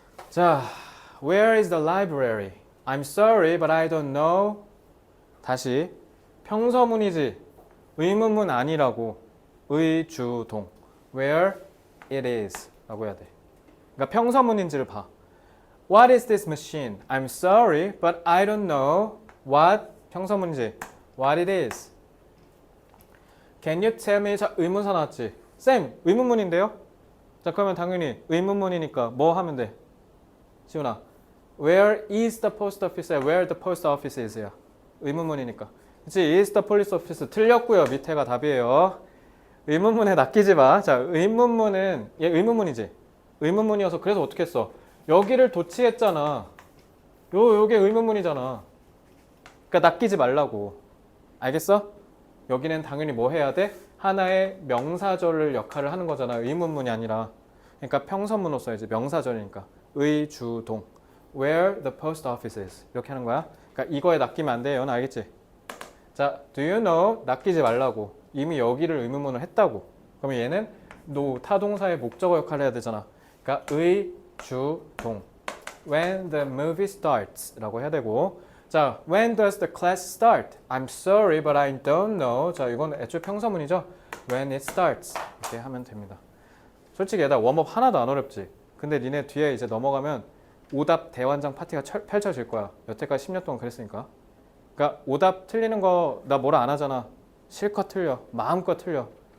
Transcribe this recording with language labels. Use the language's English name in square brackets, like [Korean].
[English] 자, where is the library? I'm sorry, but I don't know. [Korean] 다시. 평서문이지. 의문문 아니라고. 의주동. [English] Where it is. [Korean] 라고 해야 돼. 그러니까 평서문인지를 봐. [English] What is this machine? I'm sorry, but I don't know what [Korean] 평서문인지. [English] What it is. Can you tell me? [Korean] 자, 의문사 나왔지? 쌤, 의문문인데요? 자, 그러면 당연히 의문문이니까 뭐 하면 돼? 지훈아. [English] Where is the post office? Where the post office is? [Korean] 야. 의문문이니까. 그치? [English] Is the police office? [Korean] 틀렸고요. 밑에가 답이에요. 의문문에 낚이지 마. 자, 의문문은 얘 의문문이지? 의문문이어서 그래서 어떻게 했어? 여기를 도치했잖아. 요게 의문문이잖아. 그러니까 낚이지 말라고. 알겠어? 여기는 당연히 뭐 해야 돼? 하나의 명사절 역할을 하는 거잖아. 의문문이 아니라. 그러니까 평서문으로 써야지. 명사절이니까. 의주동. [English] Where the post office is. [Korean] 이렇게 하는 거야. 그러니까 이거에 낚이면 안 돼요. 알겠지? 자, [English] do you know? [Korean] 낚이지 말라고. 이미 여기를 의문문을 했다고. 그러면 얘는 no 타동사의 목적어 역할을 해야 되잖아. 그러니까 의주동. [English] When the movie starts [Korean] 라고 해야 되고. 자, [English] when does the class start? I'm sorry, but I don't know. [Korean] 자, 이건 애초에 평서문이죠. [English] When it starts. [Korean] 이렇게 하면 됩니다. 솔직히 얘들아 웜업 하나도 안 어렵지. 근데 니네 뒤에 이제 넘어가면 오답 대환장 파티가 펼쳐질 거야. 여태까지 10년 동안 그랬으니까. 그러니까 오답 틀리는 거 나 뭐라 안 하잖아. 실컷 틀려. 마음껏 틀려.